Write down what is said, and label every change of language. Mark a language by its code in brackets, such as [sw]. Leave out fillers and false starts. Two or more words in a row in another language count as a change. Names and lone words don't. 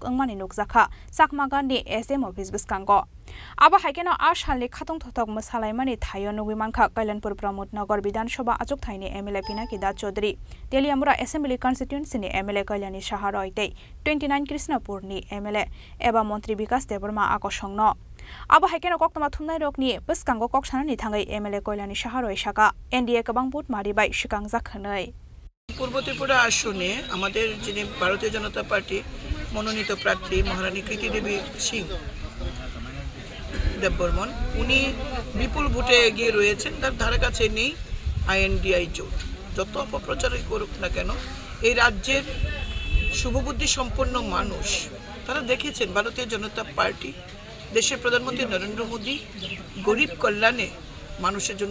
[trp] angmani nukjakha sakmaga ni SDM office biskango Abo haikeno a salni khatung thotok masalaimani thayo nubimankha Kailanpur Pramod Nagar Bidhan Sabha Achuk Thaini MLA Pinaki Das Chaudhary Teliamura Assembly Constituency ni MLA Kalyani Saha Roite 29 Krishnapur ni MLA Eba Montri Bikas Deborma Akosongno Abo haikeno koktama thumnai rokni biskango koksanani thangai MLA Kalyani Saha Roi Shaka NDA kabang put maribai shikangjak khanai [bn] পূর্ব ত্রিপুরা আসনে আমাদের যিনি ভারতীয় জনতা পার্টি মনোনীত প্রার্থী মহারানী কৃতি দেবী সিং দেববর্মন উনি বিপুল ভোটে এগিয়ে রয়েছেন তার ধারে কাছে নেই INDI জোট যত অপপ্রচারই করুক না কেন এই রাজ্যের শুভবুদ্ধি সম্পন্ন মানুষ তারা দেখেছেন ভারতীয় জনতা পার্টি দেশের প্রধানমন্ত্রী নরেন্দ্র মোদী গরিব কল্যাণে মানুষের জন্য